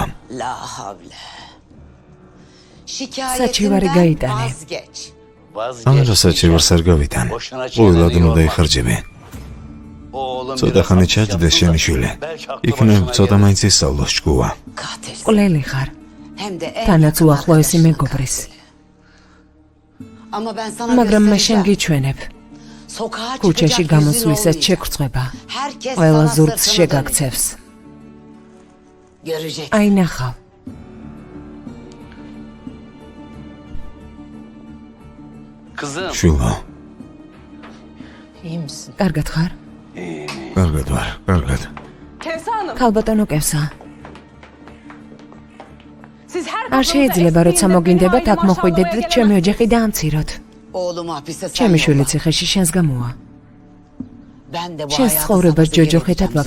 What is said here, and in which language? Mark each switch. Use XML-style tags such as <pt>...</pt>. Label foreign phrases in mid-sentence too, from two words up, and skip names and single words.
<ar>La havle.</ar> <ka>საჩივარი</ka> <tr>Şikayetinden</tr> <ka>გაიტანე.</ka> <tr>vazgeç.</tr> <ka>არა საჩივარს არ გავიტან. ყოველად უნდა იხარჯები. ცოტა ხანი ჩაჯდეს შენი შვილი. იქნებ ცოტა მაინც ისწავლოს ჭკუა.</ka> <tr>Katil.</tr> <ka>მკვლელი ხარ.</ka> <tr>Hem de en</tr> <ka>თანაც</ka> <tr>yakın</tr> <ka>უახლოესი</ka> <tr>arkadaşın</tr> <ka>მეგობრის.</ka> <tr>katili. Ama ben sana</tr> <ka>მაგრამ მე შენ</ka> <tr>göstereceğim.</tr> <ka>გიჩვენებ.</ka> <tr>Sokağa</tr> <ka>ქუჩაში</ka> <tr>çıkacak yüzün</tr> <ka>გამოსვლისას</ka> <tr>olmayacak.</tr> <ka>შეგვწება.</ka> <tr>Herkes</tr> <ka>ყველა</ka> <tr>sana</tr> <ka>ზურგს</ka> <tr>sırtını</tr> <ka>შეგაქცევს.</ka> <tr>dönecek. Görecek.</tr> <ka>აი ნახავ. შვილო,</ka> <tr>İyi misin?</tr> <ka>კარგად ხარ? კარგად ვარ, კარგად. ქალბატონო კევსა.</ka> <tr>Siz her</tr> <ka>არ შეიძლება როცა მოგინდებათ აქ მოხვიდეთ და ჩემი ოჯახი დაამციროთ.</ka> <tr>Oğlumu hapise sen</tr> <ka>ჩემი შვილი</ka> <tr>yolla.</tr> <ka>ციხეში შენს გამოა.</ka> <tr>Ben de bu</tr> <ka>შენს</ka> <tr>hayatı</tr> <ka>ცხოვრებას</ka> <tr>sana</tr> <ka>ჯოჯოხეთად</ka> <tr>geri</tr>